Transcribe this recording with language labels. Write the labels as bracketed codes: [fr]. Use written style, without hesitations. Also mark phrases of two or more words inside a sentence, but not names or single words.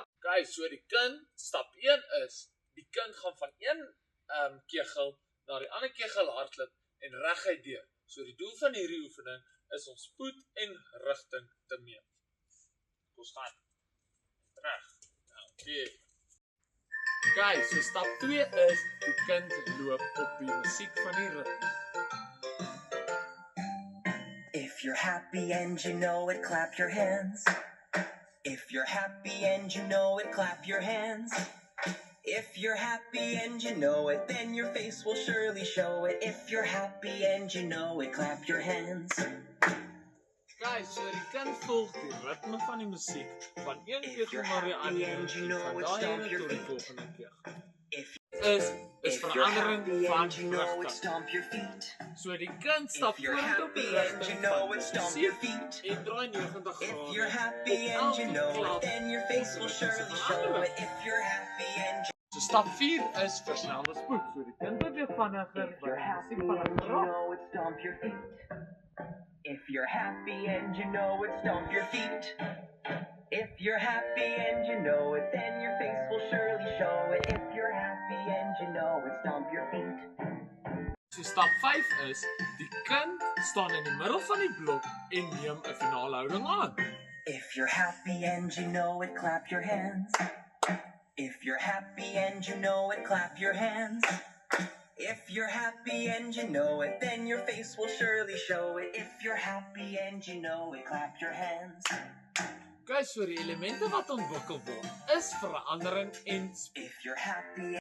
[af] Kyk, so die kind, stap 1 is die kind gaan van een kegel na die ander kegel hardloop en reguit deur. So die doel van hierdie oefening is om spoed en rigting te meet. Ons gaan reg. Okay. Kyk, so stap 2 is die kind loop op die musiek van die ritme. [en] If you're happy and you know it, clap your hands. If you're happy and you know it, clap your hands. If you're happy and you know it, then your face will surely show it. If you're happy and you know it, clap your hands. [af] Kyk, so die kind volg die ritme van die musiek van een kegel na die ander en van daai ene tot die volgende kegel. Is verandering van rigting. So die kind stap vorentoe op die rigting van die musiek en draai 90 grade. [en] If you're happy and you know it, then your face will surely show it. If you're happy and you [af] So stap 4 is versnelde spoed. So die kind beweeg vinniger by die musiek vinniger raak. [en] stomp your feet. If you're happy and you know it, stomp your feet. If you're happy and you know it, then your face will surely show it. If you're happy and you know it, stomp your feet. [af] So stap 5 is die kind staan in die middel van die blok en neem 'n finale houding aan. [en] If you're happy and you know it, clap your hands. If you're happy and you know it, clap your hands. If you're happy and you know it, then your face will surely show it. If you're happy and you know it, clap your hands. [af] Kyk, so die elemente wat ontwikkel word is verandering en [en] If you're happy